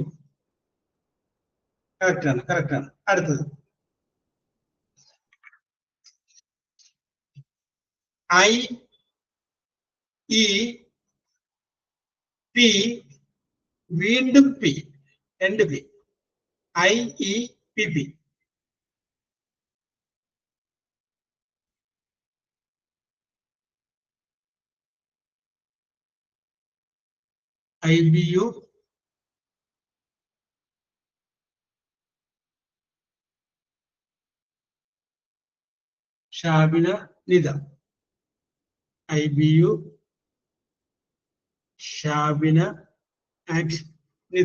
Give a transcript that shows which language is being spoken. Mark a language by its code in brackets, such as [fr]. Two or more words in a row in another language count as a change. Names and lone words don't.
[ml] കറക്റ്റ് ആണ്, കറക്റ്റ് ആണ്. അടുത്തത് IEP. വീണ്ടും P, രണ്ട് P. IEPP. IBU, ഷാബിന, നിത. IBU, ഷാബിന ആൻഡ് നിത.